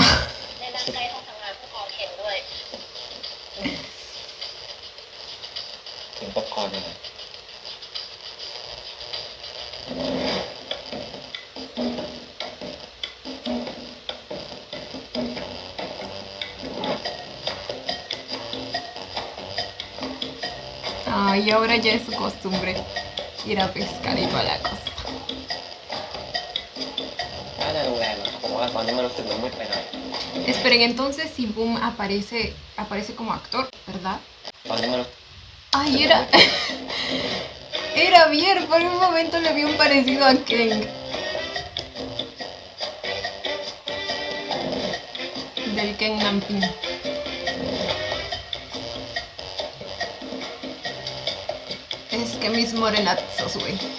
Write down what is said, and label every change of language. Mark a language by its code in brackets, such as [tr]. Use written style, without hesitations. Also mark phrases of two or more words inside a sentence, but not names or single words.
[th] ในนั้นใช้ห้องทำงานผู้กองเคนด้วย ถึงป๊อปคอร์นเลยนะ [es] Ay, ahora ya es su costumbre ir a pescar y toda la cosa. [th] ถ้าในโรงแรมอะผมว่าตอนนี้มันรู้สึกมันมืดไปหน่อย [es] Esperen, entonces si Boom aparece como actor, ¿verdad? [th] ตอนนี้มัน [es] Ay, era bien, por un momento le vi un parecido a Ken. Del Ken Nampin. Es que mis morenazos, güey.